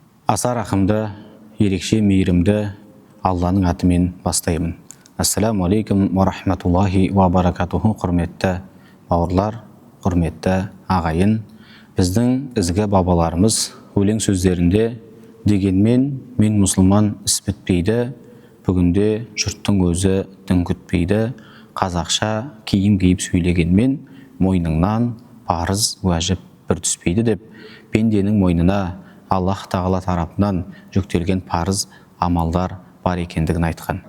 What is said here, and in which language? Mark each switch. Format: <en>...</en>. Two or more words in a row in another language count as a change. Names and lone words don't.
<kk>Аса рахымды, ерекше мейірімді Алланың атымен бастаймын.</kk> <ar>السلام عليكم ورحمة الله وبركاته.</ar> <kk>Құрметті бауырлар, құрметті ағайын. Біздің ізгі бабаларымыз өлең сөздерінде дегенмен мен мұсылман іс бітпейді, бүгінде жұрттың өзі дін күтпейді, қазақша киім киіп сөйлегенмен мойныңнан парыз уәжіп бір түспейді деп пенденің мойнына Аллах тағала тарапынан жүктелген парыз амалдар бар екендігін айтқан.</kk>